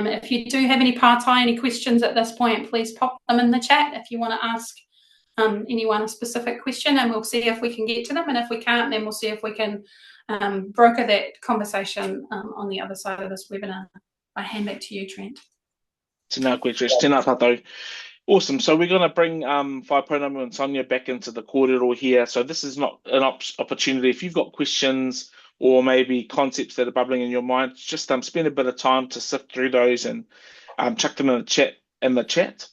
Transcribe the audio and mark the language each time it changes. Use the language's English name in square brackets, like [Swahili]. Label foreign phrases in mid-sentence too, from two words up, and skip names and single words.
[English] If you do have any partai, any questions at this point, please pop them in the chat if you want to ask anyone a specific question, and we'll see if we can get to them, and if we can't, then we'll see if we can broker that conversation on the other side of this webinar. I hand back to you, Trent. [Māori] Tēnā koe, Trish. Tēnā tātou. [English] Awesome. So we're going to bring Whai Pounamu and Sonya back into the kōrero here. So this is not an opportunity. If you've got questions or maybe concepts that are bubbling in your mind, just spend a bit of time to sift through those and chuck them in the chat.